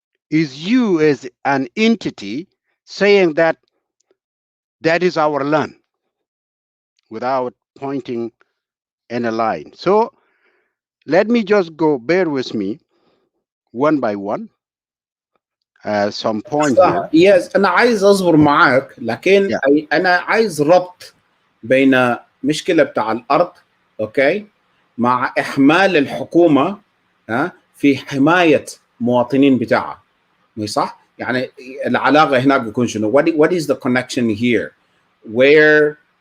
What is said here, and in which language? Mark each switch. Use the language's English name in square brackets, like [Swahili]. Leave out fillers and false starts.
[English] It's you as an entity saying that that is our land without pointing any line. So let me just go, bear with me one by one. Some point here. [Arabic] يس انا عايز اصبر معاك، لكن [English] Yeah. [Arabic] انا عايز ربط بين مشكله بتاع الارض، اوكي، مع احمال الحكومه في حمايه مواطنين بتاعها، مش صح؟ يعني العلاقه هناك بيكون شنو؟ [English] what is the connection here where